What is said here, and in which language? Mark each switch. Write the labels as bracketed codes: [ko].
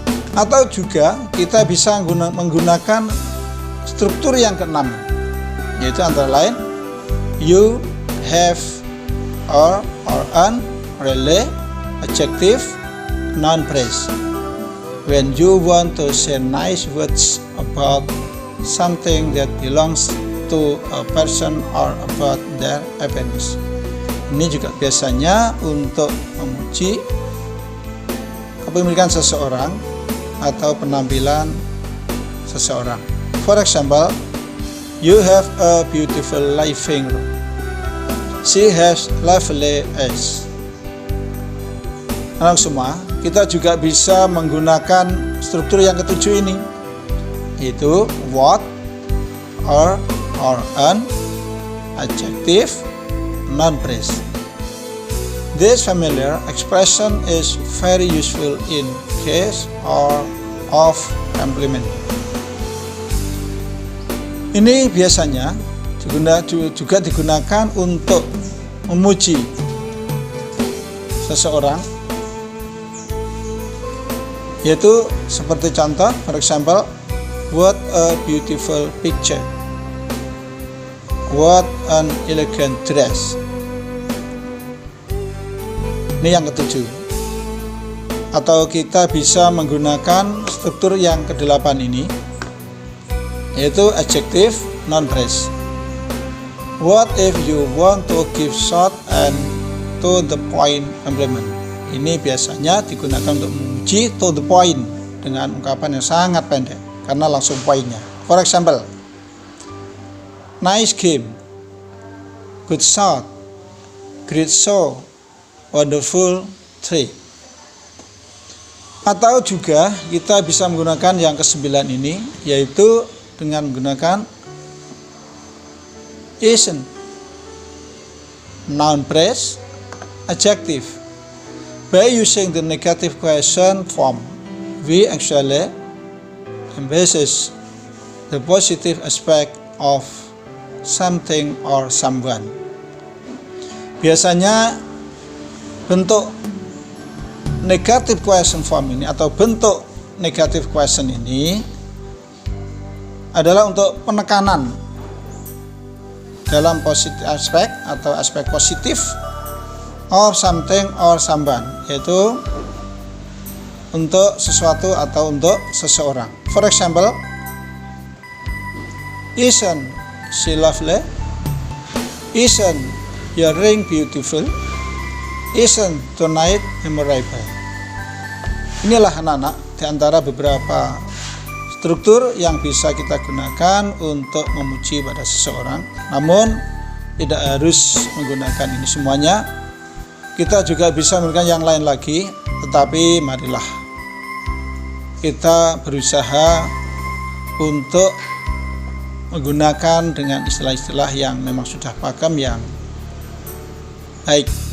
[id] Atau juga kita bisa menggunakan struktur yang keenam, yaitu antara lain [en] you, have, or an, really, adjective, noun, phrase. When you want to say nice words about something that belongs to a person or about their appearance. [id] Ini juga biasanya untuk memuji kepemilikan seseorang atau penampilan seseorang. [en] For example, you have a beautiful living room. She has lovely eyes. [id] Anak semua, kita juga bisa menggunakan struktur yang ketujuh ini, yaitu [en] what, or an, adjective, noun, phrase. This familiar expression is very useful in case or of compliment. [id] Ini biasanya juga digunakan untuk memuji seseorang, yaitu seperti contoh, [en] for example, what a beautiful picture, what an elegant dress. [id] Ini yang ketujuh. Atau kita bisa menggunakan struktur yang ke-8 ini, yaitu [en] adjective non-phrase. What if you want to give short and to the point compliment. [id] Ini biasanya digunakan untuk memuji [en] to the point [id] dengan ungkapan yang sangat pendek karena langsung poinnya. [en] For example, nice game, good shot, great show, wonderful tree. [id] Atau juga kita bisa menggunakan yang ke-9 ini, yaitu dengan menggunakan [en] isn't, noun phrase, adjective. By using the negative question form, we actually emphasize the positive aspect of something or someone. [id] Biasanya bentuk [en] negative question form [id] ini atau bentuk negative question ini adalah untuk penekanan dalam positive aspek atau aspek positif [en] of something or someone, [id] yaitu untuk sesuatu atau untuk seseorang. [en] For example, isn't she lovely? Isn't your ring beautiful? Isn't tonight memorable? [id] Inilah anak-anak di antara beberapa struktur yang bisa kita gunakan untuk memuji pada seseorang. Namun tidak harus menggunakan ini semuanya. Kita juga bisa menggunakan yang lain lagi, tetapi marilah kita berusaha untuk menggunakan dengan istilah-istilah yang memang sudah paham yang baik.